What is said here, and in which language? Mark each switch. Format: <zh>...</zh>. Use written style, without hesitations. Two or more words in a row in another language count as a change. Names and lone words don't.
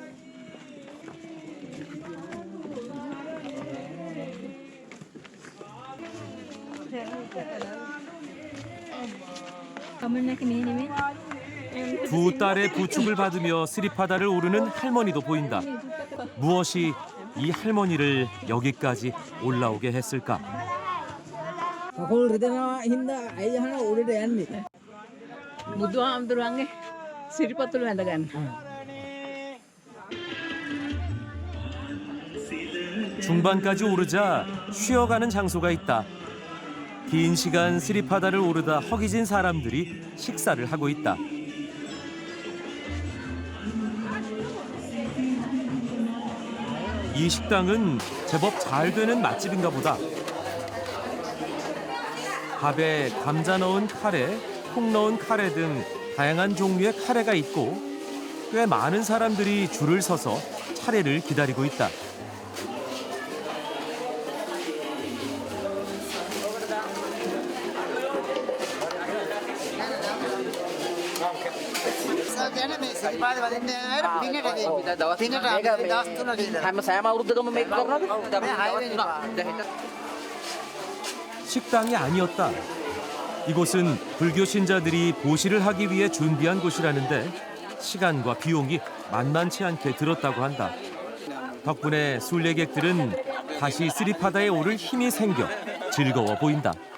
<ko>두 딸의 부축을 받으며 스리파다를 오르는 할머니도 보인다. 무엇이 이 할머니를 여기까지 올라오게 했을까?</ko> <si>කකුල් රිදෙනවා හින්දා අය යහන උඩට යන්නේ. බුදුහාමුදුරන්ගේ සිරිපතුල වැඳ ගන්න.</si> <ko>중반까지 오르자 쉬어가는 장소가 있다. 긴 시간 스리파다를 오르다 허기진 사람들이 식사를 하고 있다. 이 식당은 제법 잘 되는 맛집인가 보다. 밥에 감자 넣은 카레, 콩 넣은 카레 등 다양한 종류의 카레가 있고 꽤 많은 사람들이 줄을 서서 차례를 기다리고 있다.</ko> <si>හැම සෑම අවුරුද්දකම මේක කරනවද</si> <ko>식당이 아니었다. 이곳은 불교 신자들이 보시를 하기 위해 준비한 곳이라는데 시간과 비용이 만만치 않게 들었다고 한다. 덕분에 순례객들은 다시 스리파다에 오를 힘이 생겨 즐거워 보인다.</ko>